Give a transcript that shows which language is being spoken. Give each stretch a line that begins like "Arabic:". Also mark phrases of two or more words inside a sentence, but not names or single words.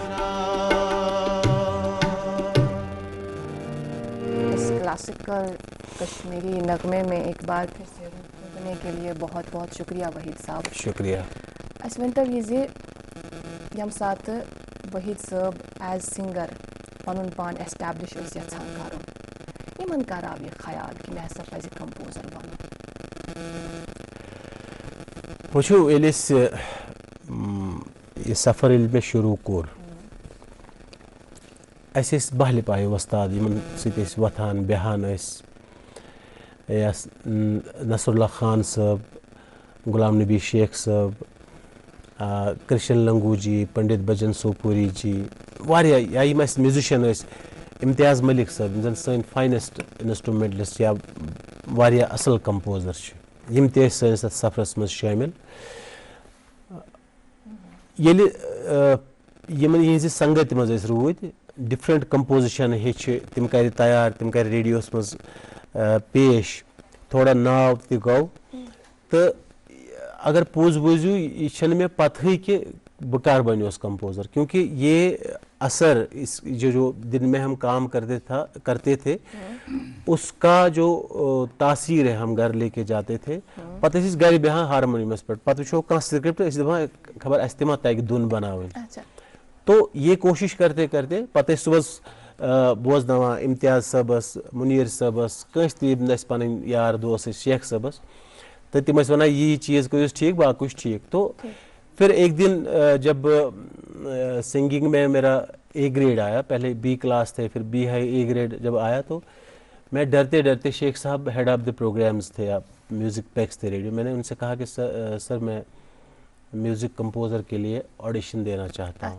Hindi: क्लासिकल कश्मीरी नगमे में एक बार फिर से रुकने के लिए बहुत बहुत शुक्रिया वहीद साहब। शुक्रिया।
Kashmiri: अस वनतो यह यम सात वहीद साहब
English: as singer
Kashmiri: पनुन पान एस्टैब्लिश यछान करुन यमन कर आव यह ख्याल कि मैं हसा पज कंपोजर बनो? वुचो ये सफ़र मे शुरू कोर बहल पाए वस्ताद यमन सत वथान बेहान या नसरुल्लाह खान साहब, गुलाम नबी शेख साहब, कृष्ण लंगू जी, पंडित बजन सोपूरी जी, वारिया या यम म्यूजिशियन इम्तियाज़ मलिक साहब जन सन
English: finest instrumentalist
Kashmiri: या वारिया असल कंपोजर यम ते सैनिस सफरस मज शामिल। येले यमन यह संगत मज रूद
English: different composition
Kashmiri: हेच तिम कर तैयार, तिम कर रेडियोस मज पेश, थोड़ा नाव ति गो तो अगर पोज बोजू यह मे पता कि बह कर बनियोस कंपोजर,
Hindi: क्योंकि ये असर इस जो दिन में हम काम करते थे उसका जो तासीर है हम घर लेके जाते थे।
Kashmiri: पता घर बेहान हारमोनियमस पे पत वो कह स्क्रिप्ट दपान खबर अस तमा तक धुन बनावन।
Hindi: तो ये कोशिश करते करते
Kashmiri: पत सुबह बोजनावा इम्तियाज़ सबस, मुनीर सबस, कंस पन यार दोस्त शेख सबस, तो तम वन यह चीज़ करो ठीक बाकी ठीक।
Hindi: तो फिर एक दिन जब सिंगिंग में मेरा ए ग्रेड आया, पहले बी क्लास थे फिर बी हाई ए ग्रेड जब आया तो मैं डरते डरते, शेख साहब
English: head of the programs
Hindi: थे, आप
English: music packs
Hindi: थे रेडियो, मैंने उनसे कहा कि सर मैं
English: music composer
Hindi: के लिए ऑडिशन देना चाहता हूँ।